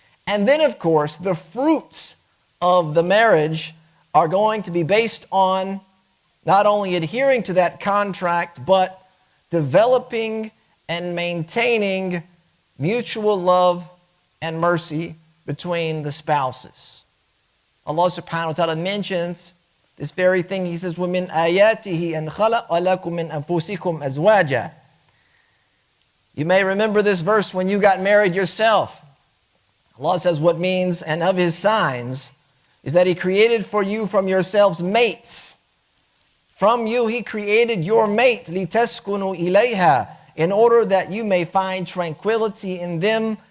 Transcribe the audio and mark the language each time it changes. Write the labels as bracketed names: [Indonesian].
[English] And then, of course, the fruits of the marriage are going to be based on not only adhering to that contract, but developing and maintaining mutual love and mercy between the spouses. Allah subhanahu wa ta'ala mentions this very thing. He says, [Arabic] وَمِنْ آيَاتِهِ أَنْ خَلَقَ لَكُم مِّنْ أَنفُسِكُمْ أَزْوَاجًا. [English] You may remember this verse when you got married yourself. Allah says what means, and of His signs, is that He created for you from yourselves mates. From you He created your mate, [Arabic] لِتَسْكُنُوا إِلَيْهَا, [English] in order that you may find tranquility in them.